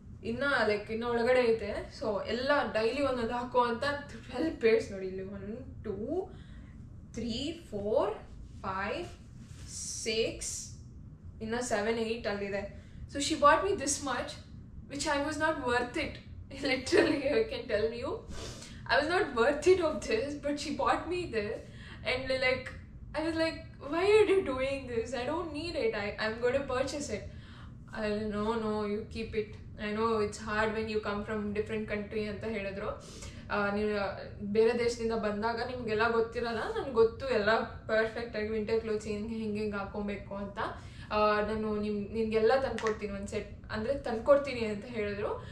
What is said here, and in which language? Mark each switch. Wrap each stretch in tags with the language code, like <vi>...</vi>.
<kn>ಇನ್ನು ಒಳಗಡೆ ಐತೆ. ಸೊ ಎಲ್ಲ ಡೈಲಿ ಒಂದೊಂದು ಹಾಕೋ ಅಂತ 12 pairs ನೋಡಿ ಇಲ್ಲಿ. 1 2 3 4 5 6 ಇನ್ನು 7 8 ಅಲ್ಲಿದೆ.</kn> <en>So she bought me this much, which I was not worth it. Literally I can tell you, I was not worth it of this, but she bought me this. And like I was like, why are you doing this? I don't need it. I'm going to purchase it. No, you keep it. I know it's hard when you come from different country</en> <kn>ಅಂತ ಹೇಳಿದ್ರು. ನೀವು ಬೇರೆ ದೇಶದಿಂದ ಬಂದಾಗ ನಿಮಗೆಲ್ಲ ಗೊತ್ತಿರಲ್ಲ, ನನಗೆ ಗೊತ್ತು ಎಲ್ಲ ಪರ್ಫೆಕ್ಟಾಗಿ ವಿಂಟರ್ ಕ್ಲೋತ್ಸ್ ಹಿಂಗೆ ಹಾಕೊಬೇಕು ಅಂತ. ನಾನು ನಿಮಗೆಲ್ಲ ತಂದ್ಕೊಡ್ತೀನಿ, ಒಂದು ಸೆಟ್ ಅಂದರೆ ತಂದ್ಕೊಡ್ತೀನಿ ಅಂತ ಹೇಳಿದ್ರು.</kn>